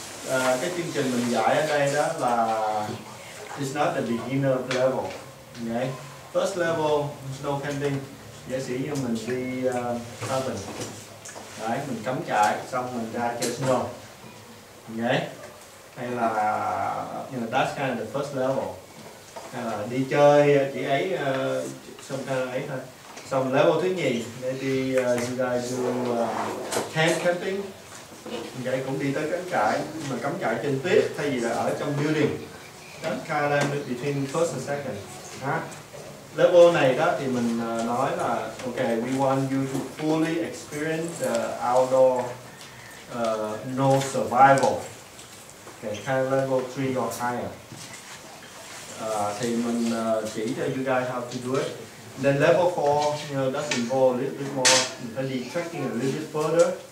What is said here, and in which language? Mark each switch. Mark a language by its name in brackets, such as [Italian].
[Vietnamese] Cái chương trình mình dạy ở đây đó là [English] it's not the beginner level. Okay. First level snow camping, [Vietnamese] giả sử như mình đi camping, đấy, mình cắm trại xong mình ra chơi snow, okay. Hay là [English] that's kind of the first level. [Vietnamese] Hay là đi chơi chỉ ấy xong ấy thôi. Xong level thứ nhì [English] maybe you guys do camp camping. [Vietnamese] Vậy cũng đi tới cắm trại, mà cắm trại trên tuyết thay vì là ở trong building. [English] That's kind of between first and second. [Vietnamese] Level này đó thì mình nói là [English] okay, we want you to fully experience the outdoor no survival. Okay, kind of level 3 or higher. [Vietnamese] Thì mình chỉ cho [English] you guys how to do it. Then level 4, that's involved a little bit more. [Vietnamese] Mình phải đi trekking [English] a little bit further.